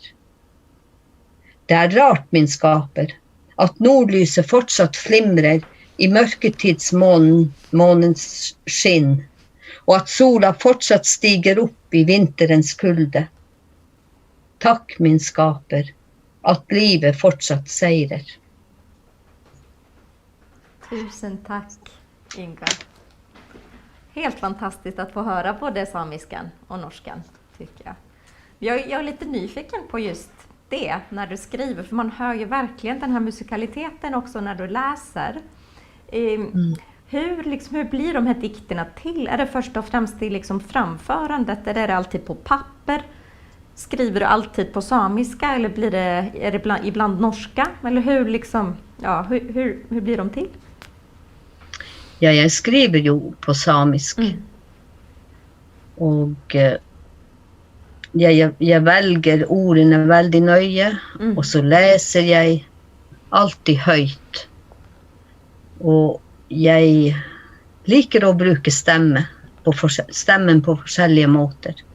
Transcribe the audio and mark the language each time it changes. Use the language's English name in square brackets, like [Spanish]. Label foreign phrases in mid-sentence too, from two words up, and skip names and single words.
[Norwegian] Det rart, min skaper, at nordlyset fortsatt flimrer i mørketidsmånens skinn, og at sola fortsatt stiger opp i vinterens kulde. Takk, min skaper, at livet fortsatt seirer. [Swedish] Tusen tack, Inga. Helt fantastiskt att få höra både samiskan och norskan, tycker jag. Jag är lite nyfiken på just det när du skriver, för man hör ju verkligen den här musikaliteten också när du läser. Hur blir de här dikterna till? Är det först och främst i liksom framförandet, eller är det alltid på papper? Skriver du alltid på samiska, eller är det ibland norska? Eller hur blir de till? [Norwegian] Ja, jeg skriver jo på samisk. Og jeg velger ordene veldig nøye, og så leser jeg alltid høyt. Og jeg liker å bruke stemmen på forskjellige måter.